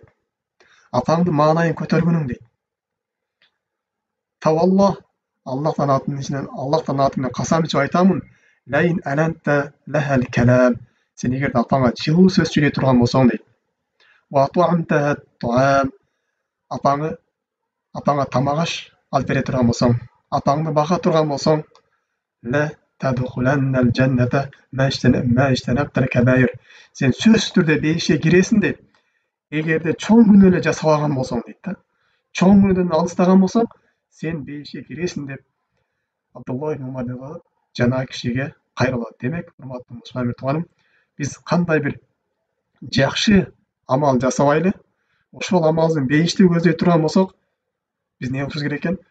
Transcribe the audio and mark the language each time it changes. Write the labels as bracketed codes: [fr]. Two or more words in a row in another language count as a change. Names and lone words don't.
[ky] Апаңдын маанайын көтөргөнүң дейт. Тавалла, Аллахтан атынан касам ичип айтамын, [ar] لئن ألنت له الكلام. [ky] Сен эгерде апаңа жылуу сөз сүйлөй турган болсоң дейт. [ar] وأطعمته الطعام. [ky] Апаңа тамак аш алып бере турган болсоң, апаңды бака турган болсоң, [ar] لتدخلن الجنة ما اجتنبت الكبائر. [ky] Сен сөзсүз түрдө бейишке киресиң дейт. Эгерде чоң күнөө эле жасабаган болсоң дейт да. Чоң күнөөдөн алыстаган болсоң, сен бейишке киресиң деп Абдуллах ибн Умар деп атат, жанагы кишиге кайрылат. Демек, урматтуу мусулман тууганым, биз кандай бир жакшы амал жасабайлы, ошол амалдын бейишти көздөй турган болсок, биз эмне кылышыбыз керек экен?